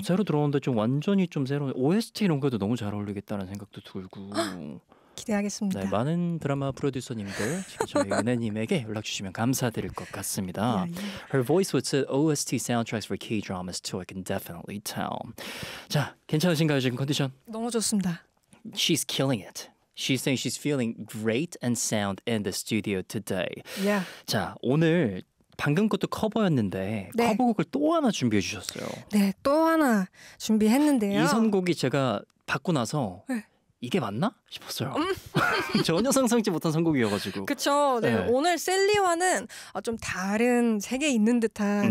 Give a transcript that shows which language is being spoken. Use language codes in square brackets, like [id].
[ko] 새로 들어오는데 좀 완전히 좀 새로운 OST 이런 것도 너무 잘 어울리겠다는 생각도 들고. 기대하겠습니다. 네, 많은 드라마 프로듀서님들 저희 은혜님에게 연락 주시면 감사드릴 것 같습니다. [en] Her voice was an OST soundtracks for K-dramas too, I can definitely tell. [ko] 자, 괜찮으신가요 지금 컨디션? 너무 좋습니다. [en] She's killing it. She's saying she's feeling great and sound in the studio today. Yeah. [ko] 자, 오늘 방금 것도 커버였는데 네. 커버곡을 또 하나 준비해 주셨어요. 네, 또 하나 준비했는데요. 이 선곡이 제가 받고 나서 네. 이게 맞나? 싶었어요. 전혀 상상치 못한 선곡이어가지고. 그쵸. 네. 네. 오늘 셀리와는 좀 다른 세계에 있는 듯한